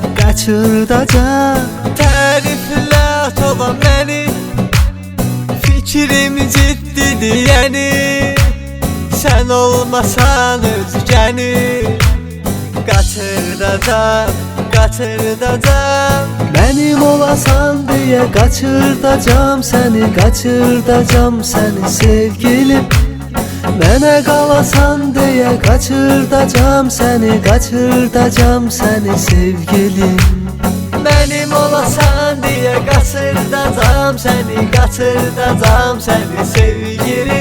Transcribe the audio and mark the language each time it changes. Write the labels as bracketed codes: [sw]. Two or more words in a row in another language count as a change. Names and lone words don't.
[az] Təriflə tola məni, fikrim ciddidir yəni, sən olmasan özgəni, qaçırdacağım [tr] Benim olasan diye kaçırdacağım seni sevgilim. [az] Mənə qalasan [tr] diye kaçırdacağım seni sevgilim. Benim olasan diye qaçırdacağım seni sevgilim.